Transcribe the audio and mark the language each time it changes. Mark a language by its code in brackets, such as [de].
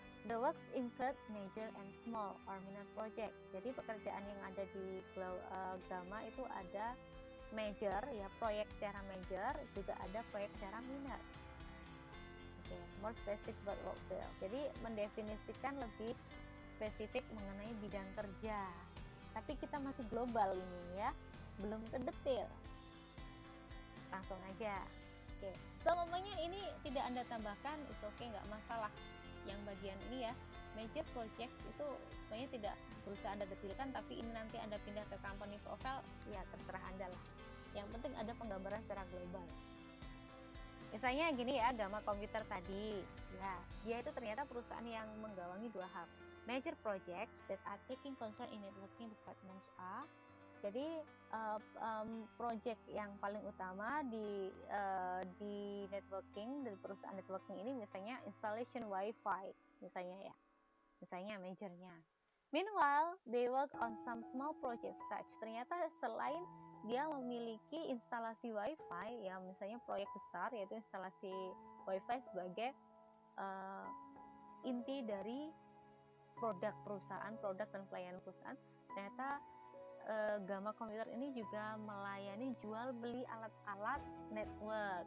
[en] The works include major and small or minor project. [id] Jadi pekerjaan yang ada di Gamma itu ada major ya, proyek secara major, juga ada proyek secara minor. [en] Oke, more specific about work field. [id] Jadi mendefinisikan lebih spesifik mengenai bidang kerja. Tapi kita masih global ini ya, belum ke detail. Langsung aja. Oke, so umpamanya ini tidak Anda tambahkan, [en] is okay, [id] nggak masalah. Yang bagian ini ya, major projects itu sebenarnya tidak berusaha Anda detilkan, tapi ini nanti Anda pindah ke company profile, ya terserah Anda lah. Yang penting ada penggambaran secara global. Misalnya gini ya, Gamma Computer tadi, ya dia itu ternyata perusahaan yang menggawangi dua hal. [en] Major projects that are taking concern in networking departments are, [id] jadi project yang paling utama di networking dari perusahaan networking ini misalnya installation WiFi misalnya ya, misalnya majornya. [en] Meanwhile, they work on some small projects such. [id] Ternyata selain dia memiliki instalasi WiFi ya, misalnya proyek besar yaitu instalasi WiFi sebagai inti dari produk perusahaan, produk dan pelayanan perusahaan. Ternyata Gamma Computer ini juga melayani jual beli alat-alat network.